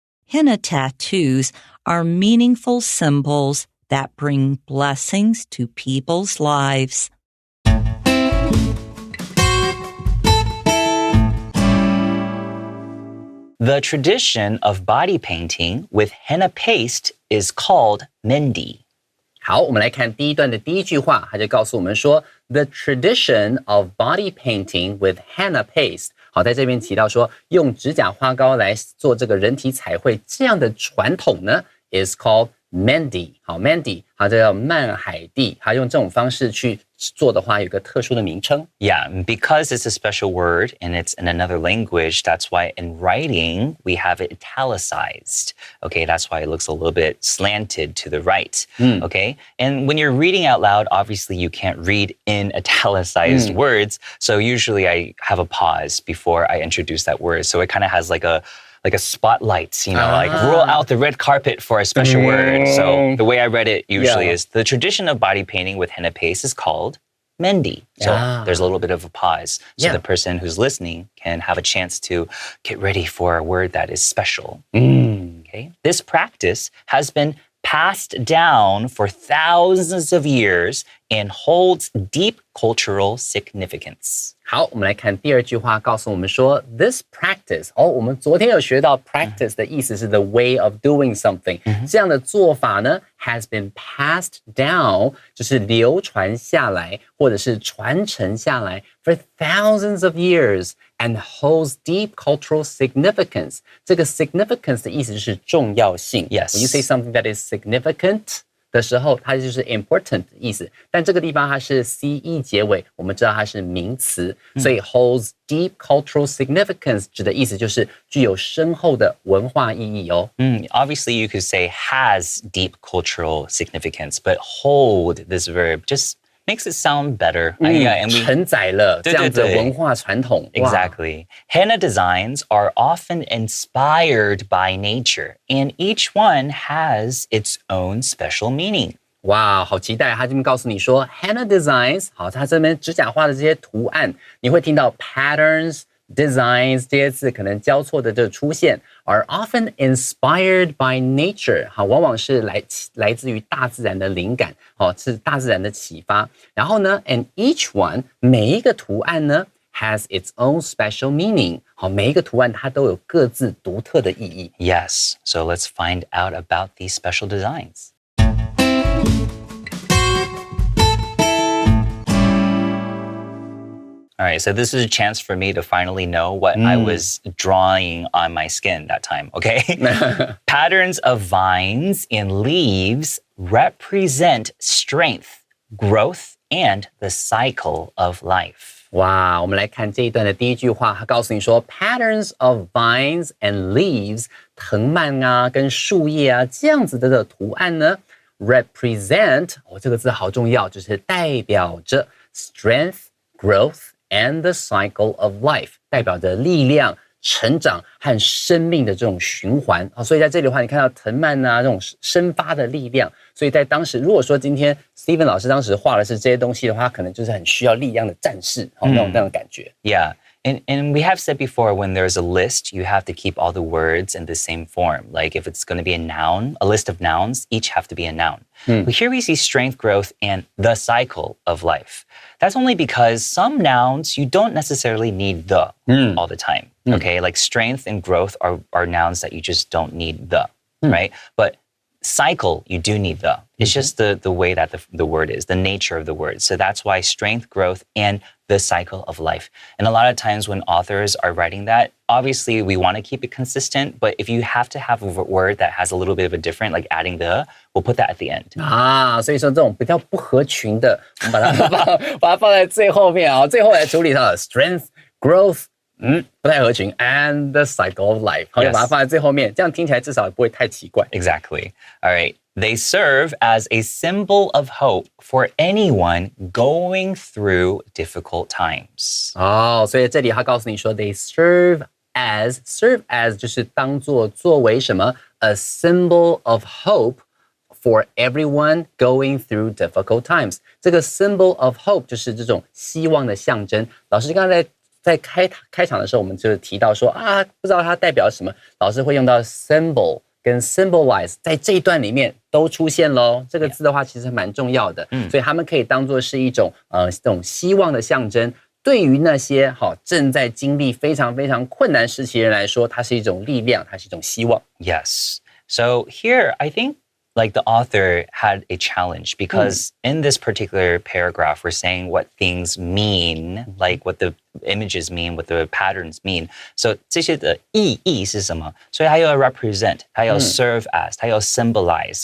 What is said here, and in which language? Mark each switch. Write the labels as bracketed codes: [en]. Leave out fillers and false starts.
[en] Henna tattoos are meaningful symbols that bring blessings to people's lives. The tradition of body painting with henna paste is called mehndi. [zh] 好，我们来看第一段的第一句话，它就告诉我们说 [en] The tradition of body painting with henna paste。 [zh] 好，在这边提到说用指甲花膏来做这个人体彩绘这样的传统呢 [en] is called mehndi。 [zh] 好 mehndi 好，这叫曼海蒂，它用这种方式去做的话有一个特殊的名称。 [en] Yeah, because it's a special word and it's in another language, that's why in writing we have it italicized. Okay, that's why it looks a little bit slanted to the right. Okay, and when you're reading out loud, obviously you can't read in italicized words. So usually I have a pause before I introduce that word. So it kind of has like a spotlight, like roll out the red carpet for a special word. So the way I read it usually is the tradition of body painting with henna paste is called mehndi. So there's a little bit of a pause. So the person who's listening can have a chance to get ready for a word that is special. Okay. This practice has been passed down for thousands of years and holds deep cultural significance. [zh] 好，我们来看第二句话，告诉我们说 [en] this practice。 [zh] 我们昨天有学到 practice 的意思是 [en] the way of doing something， [zh] 这样的做法呢 [en] has been passed down， [zh] 就是流传下来或者是传承下来 [en] for thousands of years and holds deep cultural significance。 [zh] 这个 significance 的意思就是重要性。 [en] Yes. When you say something that is significant [zh] 的时候，它就是 important 的意思，但这个地方它是 ce 结尾，我们知道它是名词，所以 [en] holds deep cultural significance [zh] 指的意思就是具有深厚的文化意义哦。 [en] Obviously, you could say has deep cultural significance, but hold this verb just makes it sound better. And we [zh] 承载了这样子的文化传统。 [en] Exactly. Henna designs are often inspired by nature, and each one has its own special meaning. [zh] 哇，好期待！他这边告诉你说 [en] henna designs， [zh] 好，他这边指甲画的这些图案，你会听到 patterns、designs 这些字可能交错的这出现 ， [en] are often inspired by nature， [zh] 好，往往是来自于大自然的灵感，好，是大自然的启发。然后呢 ， [en] and each one [zh] 每一个图案呢 [en] has its own special meaning， [zh] 好，每一个图案它都有各自独特的意义。 [en] Yes, so let's find out about these special designs. All right, so this is a chance for me to finally know what I was drawing on my skin that time, okay? Patterns of vines and leaves represent strength, growth, and the cycle of life. [zh] 哇，我们来看这一段的第一句话，它告诉你说 [en] patterns of vines and leaves， [zh] 藤蔓啊跟树叶啊这样子的图案呢 represent， 这个字好重要，就是代表着 [en] strength, growth and the cycle of life， [zh] 代表着力量、成长和生命的这种循环。所以在这里的话，你看到藤蔓啊这种生发的力量，所以在当时，如果说今天 Steven 老师当时画的是这些东西的话，可能就是很需要力量的战士，那种感觉。 [en] Yeah. And we have said before, when there's a list, you have to keep all the words in the same form. Like if it's going to be a noun, a list of nouns, each have to be a noun. But here we see strength, growth, and the cycle of life. That's only because some nouns, you don't necessarily need the all the time. Okay, like strength and growth are nouns that you just don't need the, right? But cycle, you do need the. It's just the way that the word is, the nature of the word. So that's why strength, growth, and the cycle of life. And a lot of times when authors are writing that, obviously we want to keep it consistent, but if you have to have a word that has a little bit of a different, like adding the, we'll put that at the end. [zh] 所以说这种比较不合群的，我们把它放在最后面啊，最后来处理它的 [en] strength, growth。 [zh] 不太合群 [en] and the cycle of life， [zh] 好，就把它放在最后面，这样听起来至少不会太奇怪。 [en] Exactly. All right. They serve as a symbol of hope for anyone going through difficult times. [zh] 所以这里他告诉你说 [en] they serve as [zh] 就是作为什么 [en] a symbol of hope for everyone going through difficult times。 [zh] 这个 [en] symbol of hope [zh] 就是这种希望的象征。老师刚才在开场的时候，我们就提到说不知道它代表什么，老师会用到 symbol 跟 symbolize， 在这一段里面都出现咯。这个字的话其实蛮重要的，所以他们可以当作是一种这种希望的象征。对于那些正在经历非常非常困难时期的人来说，它是一种力量，它是一种希望。 [en] Yes. So here, I think like the author had a challenge because in this particular paragraph, we're saying what things mean, like what the images mean, what the patterns mean. [zh] So 这些的意义是什么？所以它要 represent, 它要 [en] serve as, [zh] 它要 symbolize.